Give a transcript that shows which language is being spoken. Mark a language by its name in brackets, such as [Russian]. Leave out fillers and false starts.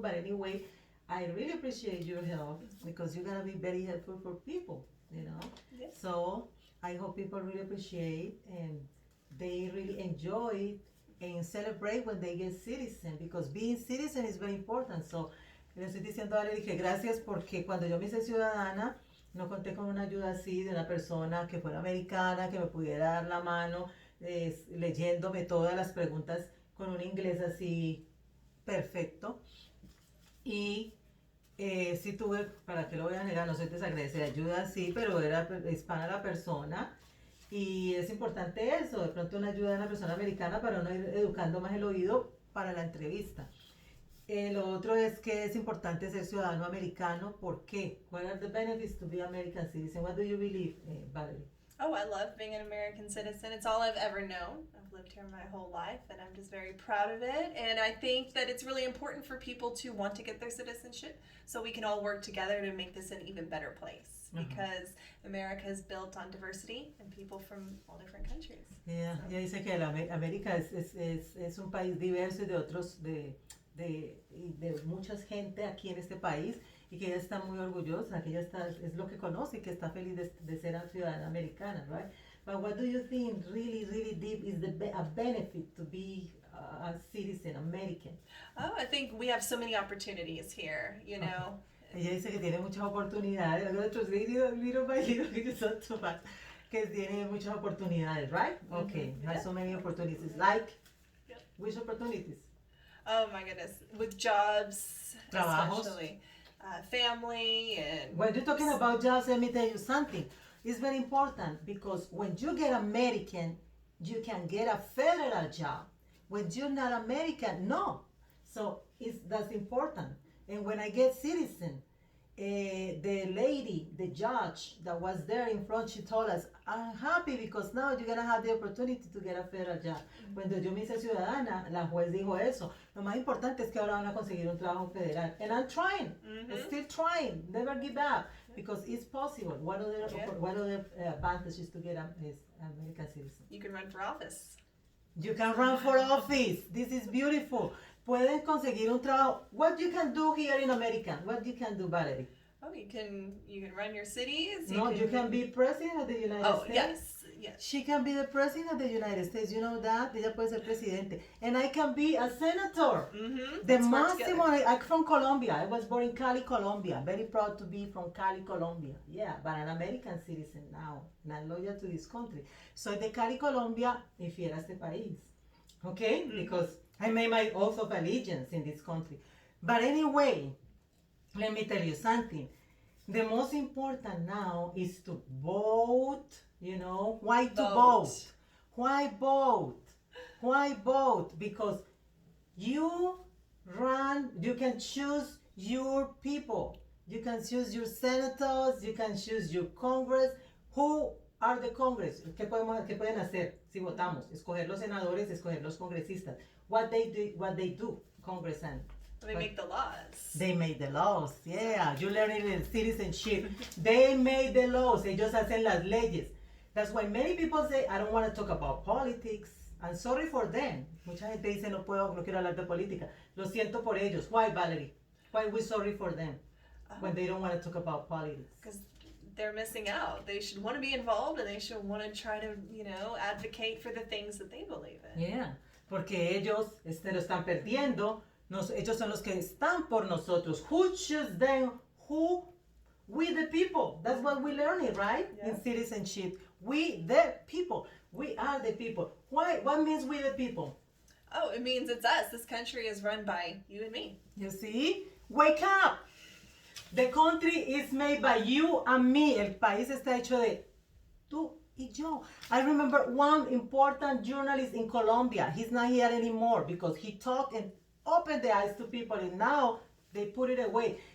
[English] But anyway, I really appreciate your help because you're gonna be very helpful for people, you know. Yes. So I hope people really appreciate and they really enjoy and celebrate when they get citizen, because being citizen is very important. [Spanish] So le estoy diciendo a Valerie que gracias, porque cuando yo me hice ciudadana no conté con una ayuda así de una persona que fuera americana, que me pudiera dar la mano leyéndome todas las preguntas con un inglés así perfecto. Y sí tuve, para que lo voy a negar, no soy desagradecida, ayuda sí, pero era hispana la persona. Y es importante eso, de pronto una ayuda de una persona americana para uno ir educando más el oído para la entrevista. Lo otro es que es importante ser ciudadano americano. ¿Por qué? [English] What are the benefits to be American citizen? What do you believe, Valerie? Oh, I love being an American citizen. It's all I've ever known. I've lived here my whole life, and I'm just very proud of it. And I think that it's really important for people to want to get their citizenship so we can all work together to make this an even better place. Because America is built on diversity and people from all different countries. [Spanish] Yeah, ella dice que América es un país diverso y de otros, de mucha gente aquí en este país, y que ella está muy orgullosa, que ella está, es lo que conoce y que está feliz de ser ciudadana americana, right? [English] But what do you think really, really deep is a benefit to be a citizen American? Oh, I think we have so many opportunities here, you know. [Spanish] Ella dice que tiene muchas oportunidades. [English] I'm going to translate little by little because it's not too bad. [Spanish] Que tiene muchas oportunidades, right? [English] Okay, has so many opportunities. Like, which opportunities? Oh my goodness, with jobs, [Spanish] Trabajos. [English] especially family and. When you're talking about jobs, let me tell you something. It's very important because when you get American, you can get a federal job. When you're not American, no. So that's important. And when I get citizen, the lady, the judge that was there in front, she told us, I'm happy because now you're going to have the opportunity to get a federal job. [Spanish] Cuando yo me hice ciudadana, la juez dijo eso. Lo más importante es que ahora van a conseguir un trabajo federal. [English] And I'm trying, still trying, never give up, because it's possible. What other advantages to get an American citizen? You can run for office. You can run for office. This is beautiful. [Spanish] Pueden conseguir un trabajo. [English] What you can do here in America? What you can do, Valerie? Oh, you can run your cities. You can be president of the United States. Yes. She can be the president of the United States. You know that? [Spanish] Ella puede ser presidente. [English] And I can be a senator. The máximo. I'm from Colombia. I was born in Cali, Colombia. Very proud to be from Cali, Colombia. Yeah, but an American citizen now. Not loyal to this country. [Spanish] Soy de Cali, Colombia, y fiel a este país. [English] Okay? Because I made my oath of allegiance in this country. But anyway, let me tell you something. The most important now is to vote, you know. Why to vote? Why vote? Why vote? Because you you can choose your people. You can choose your senators, you can choose your Congress. Who are the Congress? ¿Qué pueden hacer si votamos? Escoger los senadores, escoger los congresistas. What they do, Congress and They make the laws. they made the laws, yeah. You learn it in citizenship. They made the laws. [Spanish] Ellos hacen las leyes. [English] That's why many people say, I don't want to talk about politics. I'm sorry for them. [Spanish] Mucha gente dice, no quiero hablar de política. Lo siento por ellos. [English] Why, Valerie? Why we sorry for them when they don't want to talk about politics? Because they're missing out. They should want to be involved and they should want to try to, advocate for the things that they believe in. [Spanish] Yeah, porque ellos lo están perdiendo. Ellos son los que están por nosotros. [English] Who choose them? Who? We the people. That's what we learn it, right? Yeah. In citizenship. We the people. We are the people. Why? What means we the people? Oh, it means it's us. This country is run by you and me. You see? Wake up! The country is made by you and me. [Spanish] El país está hecho de tú y yo. [English] I remember one important journalist in Colombia. He's not here anymore because he talked and opened the eyes to people, and now they put it away.